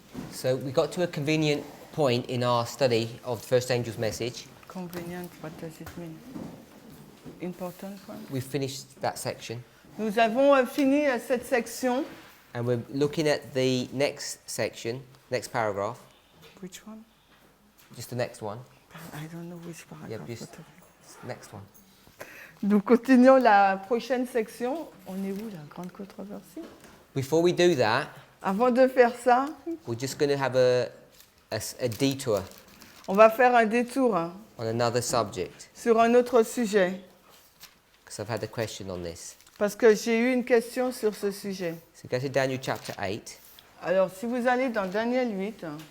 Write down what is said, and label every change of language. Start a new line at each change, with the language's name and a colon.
English: So we got to a convenient point in our study of the first angel's message. Convenient, what does it mean? Important point. We finished that section.
French: Nous avons fini cette section.
English: And we're looking at the next section, next paragraph. Which one? Just the next one. I don't know which Yeah, paragraph. just next one.
French: Nous continuons la prochaine section. On est où, la grande controversie?
English: Before we do that,
French: Avant de faire ça,
English: we're just going to have a detour
French: on va faire un détour
English: on another subject,
French: sur un autre sujet.
English: because I've had a question on this.
French: Parce que j'ai eu une question sur ce sujet.
English: So go to Daniel chapter 8.
French: Alors, si vous allez dans Daniel 8,